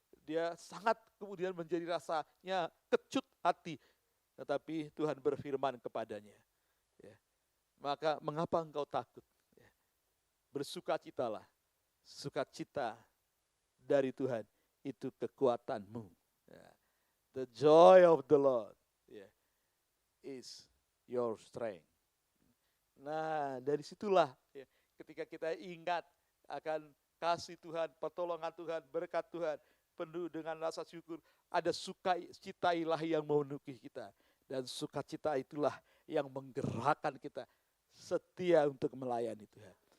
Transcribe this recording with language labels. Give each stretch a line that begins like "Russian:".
Indonesian: Dia sangat kemudian menjadi rasanya kecut hati. Tetapi Tuhan berfirman kepadanya. Ya. Maka mengapa engkau takut? Ya. Bersukacitalah. Sukacita dari Tuhan itu kekuatanmu. Ya.
English: The joy of the Lord is your strength.
Indonesian: Nah, dari situlah ya, ketika kita ingat akan kasih Tuhan, pertolongan Tuhan, berkat Tuhan, penuh dengan rasa syukur, ada sukacita ilahi yang memenuhi kita. Dan sukacita itulah yang menggerakkan kita setia untuk melayani Tuhan.